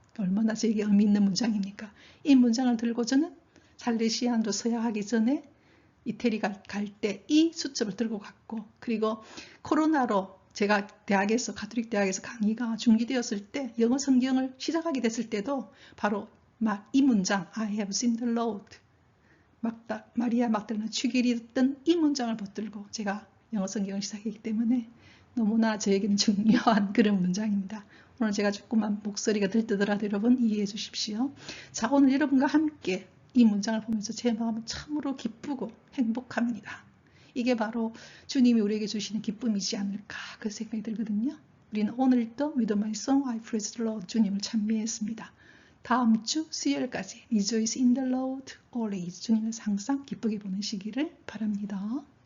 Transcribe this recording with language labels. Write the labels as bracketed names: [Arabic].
[Korean] 얼마나 저에게 의미 있는 문장입니까? 이 문장을 들고 저는 살레시안으로 서야하기 전에 이태리 갈 때 이 수첩을 들고 갔고, 그리고 코로나로 제가 대학에서 가톨릭 대학에서 강의가 중지되었을 때 영어 성경을 시작하게 됐을 때도 바로 막 이 문장 [English] I have seen the Lord [Korean] 마리아 막달라나 취길이었던 이 문장을 붙들고 제가 영어 성경을 시작했기 때문에 너무나 저에게는 중요한 그런 문장입니다. 오늘 제가 조금만 목소리가 들뜨더라도 여러분 이해해 주십시오. 자, 오늘 여러분과 함께 이 문장을 보면서 제 마음은 참으로 기쁘고 행복합니다. 이게 바로 주님이 우리에게 주시는 기쁨이지 않을까 그 생각이 들거든요. 우리는 오늘도 [English] With my song I praise the Lord [Korean] 주님을 찬미했습니다. 다음 주 수요일까지 [English] Rejoice in the Lord always [Korean] 주님을 항상 기쁘게 보내시기를 바랍니다.